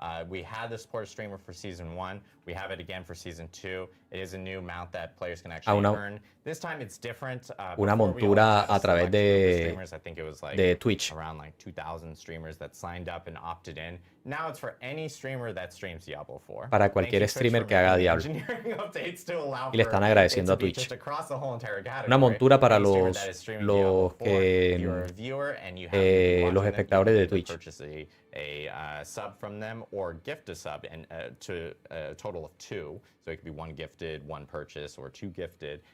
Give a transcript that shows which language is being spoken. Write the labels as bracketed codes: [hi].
[en] We had the Support a Streamer for Season 1. We have it again for Season 2. It is a new mount that players can actually earn. This time it's different. [es] Una montura a través de Twitch. [en] Around like 2,000 streamers that signed up and opted in. Now it's for any streamer that streams Diablo 4. [es] Para cualquier streamer que haga Diablo. Y le están agradeciendo a Twitch. Una montura para los espectadores de Twitch. [en] A sub from them or gift a sub and to a total of 2. So it could be 1 gifted, 1 purchase, or 2 gifted.